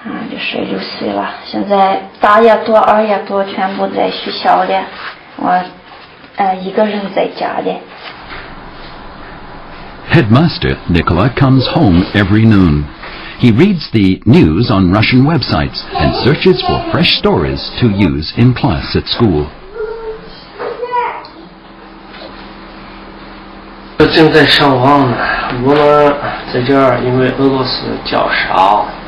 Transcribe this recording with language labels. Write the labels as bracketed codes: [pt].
[zh] 就是6岁了，现在大丫头、二丫头全部在学校里，我一个人在家里。 [en] Headmaster Nicola comes home every noon. He reads the news on Russian websites and searches for fresh stories to use in class at school. [zh] 正在上网呢，我们在这儿因为俄罗斯较少。